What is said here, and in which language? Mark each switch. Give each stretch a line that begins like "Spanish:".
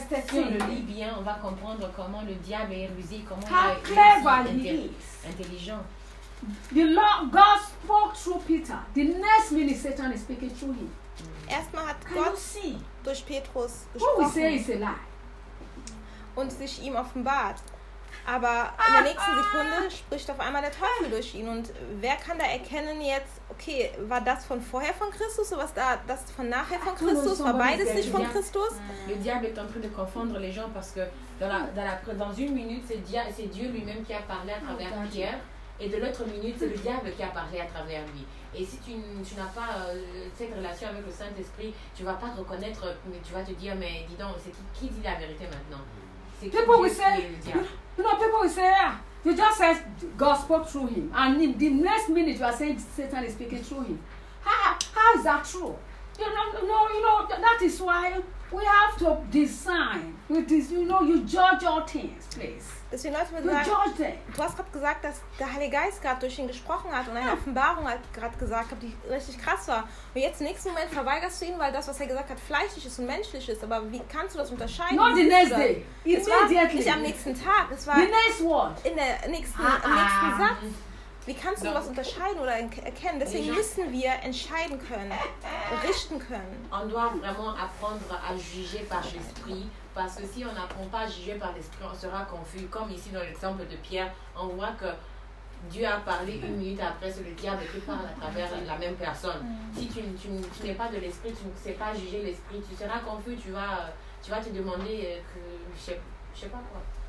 French: Si on le lit bien, on va comprendre comment le diable est rusé, comment il est intelligent.
English: The Lord God spoke through Peter. The next minute Satan is speaking through him.
German: Erstmal hat Gott durch Petrus gesprochen und sich ihm offenbart. Aber in der nächsten Sekunde spricht auf einmal der Teufel durch ihn. Und wer kann da erkennen jetzt, okay, war das von vorher von Christus oder was da das von nachher von Christus? War beides nicht von Christus?
French: Le diable est en train de confondre les gens parce que dans une minute, c'est Dieu lui-même qui a parlé à travers Pierre. Et de l'autre minute, c'est le diable qui a parlé à travers lui. Et si tu n'as pas cette relation avec le Saint-Esprit, tu ne vas pas reconnaître, mais tu vas te dire, mais dis donc, c'est qui dit la vérité maintenant? C'est qui dit le diable?
English: You know, people will say, yeah. You just said God spoke through him. And in the next minute, you are saying Satan is speaking through him. How is that true? You know, that is why we have to discern. You judge all things, please.
German: Deswegen, Leute, wir sagen, du hast gerade gesagt, dass der Heilige Geist gerade durch ihn gesprochen hat und eine Offenbarung hat gerade gesagt, die richtig krass war. Und jetzt im nächsten Moment verweigerst du ihn, weil das, was er gesagt hat, fleischlich ist und menschlich ist. Aber wie kannst du das unterscheiden?
English: Not the next day.
German: Es war nicht am nächsten Tag. Es war
English: the next word.
German: In der nächsten, im nächsten Satz. Wie kannst du was unterscheiden oder erkennen? Deswegen müssen wir entscheiden können, richten können.
French: On doit vraiment apprendre à juger par l'esprit, parce que si on n'apprend pas à juger par l'esprit, on sera confus. Comme ici dans l'exemple de Pierre, on voit que Dieu a parlé une minute après, c'est le diable qui parle à travers la même personne. Si tu n'es pas de l'esprit, tu ne sais pas juger l'esprit, tu seras confus, tu vas te demander que je sais pas quoi.